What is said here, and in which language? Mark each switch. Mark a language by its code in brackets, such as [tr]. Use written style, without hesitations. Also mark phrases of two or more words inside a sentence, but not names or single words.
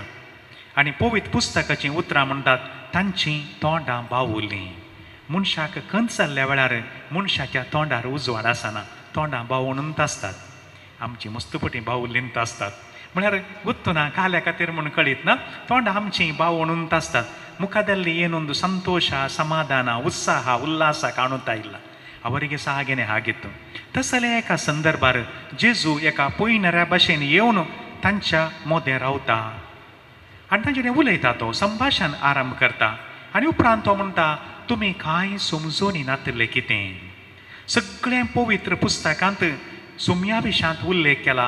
[kok] आनी पवित्र पुस्तकाचीं उतरां म्हणटात तांचीं तोंडां बावुल्लीं. मनशाक खंत जाल्ल्या वेळार मनशाच्या तोंडार उजवाड आसना. तोंडां बावूनच आसतात. आमची मस्तपटी बावुल्लींत आसतात. म्हळ्यार गुत्तुना काल्या खातीर म्हूण कळीत ना. तोंडां आमचीं बावूनच आसतात. [kn] ಮುಖದಲ್ಲಿ ಏನೊಂದು ಸಂತೋಷ, ಸಮಾಧಾನ, ಉತ್ಸಾಹ, ಉಲ್ಲಾಸ ಕಾಣುತ್ತಾ ಇಲ್ಲ. ಅವರಿಗೆ ಸಹ ಹಾಗೇನೆ ಆಗಿತ್ತು. [kok] तसले एका संदर्भार जेजू एका पयणाऱ्या भाशेन येवन तांच्या मोदें रावता आनी तांचेर उलयता. तो संभाशण आरंभ करता आनी उपरांत तो म्हणटा तुमी कांय समजून नातले कितें. सगळें पवित्र पुस्तकांत सुम्या विशांत उल्लेख केला.